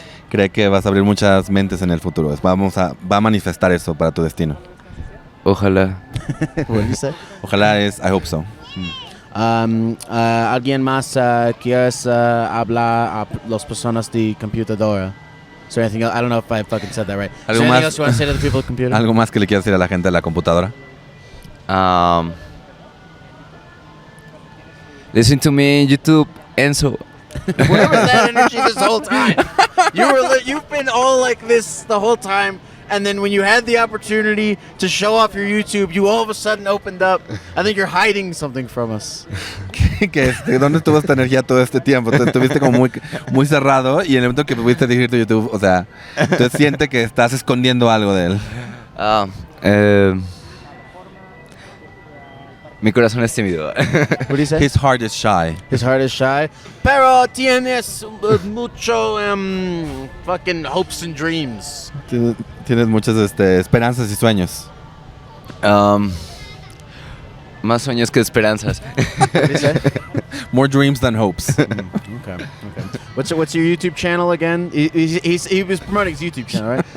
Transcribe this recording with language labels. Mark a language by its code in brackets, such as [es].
[es] Cree que vas a abrir muchas mentes en el futuro. Va a manifestar eso para tu destino. Ojalá. [en] What did you say? Ojalá I hope so. [es] ¿Alguien más quieres hablar a las personas de computadora? [en] Is there anything else? I don't know if I fucking said that right. Is there anything else you want to say to the people at the computer? [es] ¿Algo más que le quieras decir a la gente de la computadora? [en] Listen to me in YouTube, Enzo. Where was that energy this whole time? You've been all like this the whole time, and then when you had the opportunity to show off your YouTube, you all of a sudden opened up. I think you're hiding something from us. [es] ¿Dónde estuvo esta energía todo este tiempo? Te estuviste como muy cerrado y en el momento que pudiste dirigir tu YouTube, o sea, tú sientes que estás escondiendo algo de él. Mi corazón es tímido. [en] What do you say? His heart is shy. His heart is shy. [es] Pero tienes mucho [en] fucking hopes and dreams. [es] Tienes muchas esperanzas y sueños. Más sueños que esperanzas. [en] What do you say? More dreams than hopes. Okay. What's your YouTube channel again? He was promoting his YouTube channel, right?